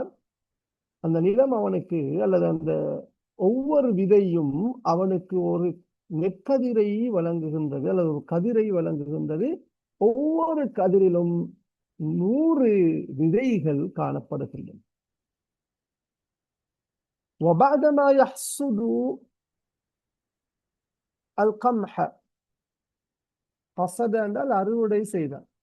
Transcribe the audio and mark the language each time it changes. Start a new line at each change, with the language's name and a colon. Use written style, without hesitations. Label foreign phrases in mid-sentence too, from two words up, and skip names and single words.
Tamil: அந்த நிலம் அவனுக்கு, அல்லது அந்த ஒவ்வொரு விதையும் அவனுக்கு ஒரு நெற்கதிரை வழங்குகின்றது, அல்லது ஒரு கதிரை வழங்குகின்றது. ஒவ்வொரு கதிரிலும் 100 விதைகள் காணப்படுகின்றன.
Arabic: وبعدما يحصد القمح,
Tamil: حصد என்றால் அறுவடை செய்தார்.